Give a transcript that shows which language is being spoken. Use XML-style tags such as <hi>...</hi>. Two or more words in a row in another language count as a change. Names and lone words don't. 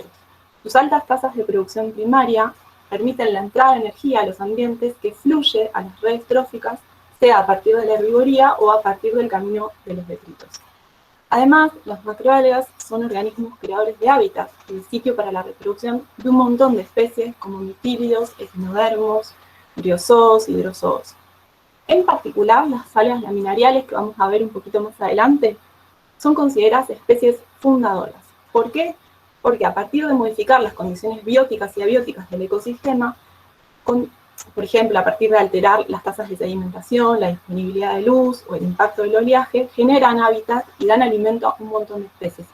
<es>Sus altas tasas de producción primaria permiten la entrada de energía a los ambientes que fluye a las redes tróficas, sea a partir de la herbivoría o a partir del camino de los detritos. Además, las macroalgas son organismos creadores de hábitat y de sitio para la reproducción de un montón de especies como mitílidos, ecinodermos, briozoos y hidrozoos. En particular, las algas laminariales, que vamos a ver un poquito más adelante, son consideradas especies fundadoras. ¿Por qué? Porque a partir de modificar las condiciones bióticas y abióticas del ecosistema, por ejemplo, a partir de alterar las tasas de sedimentación, la disponibilidad de luz o el impacto del oleaje, generan hábitat y dan alimento a un montón de especies.</es>